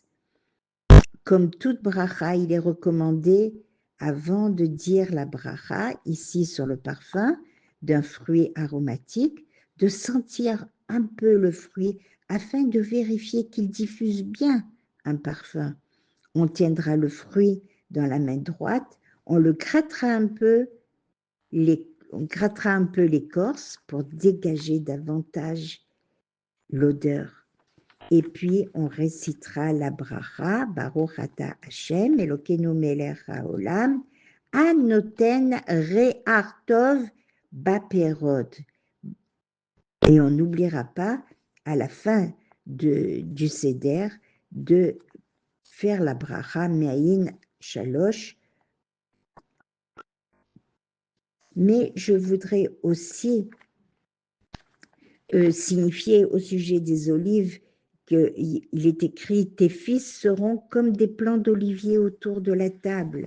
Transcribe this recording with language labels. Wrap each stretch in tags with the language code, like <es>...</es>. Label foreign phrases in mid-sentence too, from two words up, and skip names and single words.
<fr>Comme toute bracha, il est recommandé, avant de dire la bracha, ici sur le parfum d'un fruit aromatique, de sentir un peu le fruit afin de vérifier qu'il diffuse bien un parfum. On tiendra le fruit dans la main droite, on le grattera un peu, on grattera un peu l'écorce pour dégager davantage l'odeur. Et puis, on récitera la bracha,</fr> <he>ברוך אתה ה׳ אלוקינו מלך העולם הנותן ריח טוב בפירות.</he> <fr>Et on n'oubliera pas, à la fin du seder, de faire la bracha Me'ayin Shalosh. Mais je voudrais aussi signifier au sujet des olives qu'il est écrit « Tes fils seront comme des plants d'olivier autour de la table ».</fr>